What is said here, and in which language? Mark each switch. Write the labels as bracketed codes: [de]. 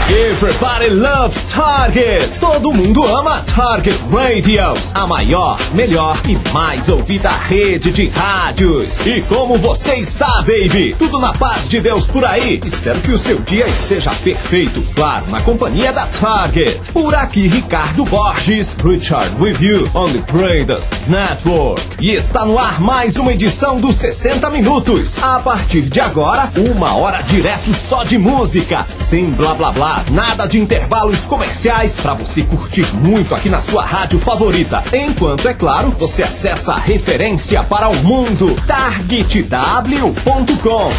[en] Everybody loves Target. [pt] Todo mundo ama Target Radios. A maior, melhor e mais ouvida rede de rádios. E como você está, baby? Tudo na paz de Deus por aí? Espero que o seu dia esteja perfeito. Claro, na companhia da Target. Por aqui, Ricardo Borges. [en] Richard with you on the Radios Network. [pt] E está no ar mais uma edição dos 60 Minutos. A partir de agora, uma hora direto só de música, sem blá blá blá, nada de intervalos comerciais, pra você curtir muito aqui na sua rádio favorita. Enquanto, é claro, você acessa a referência para o mundo, targetw.com.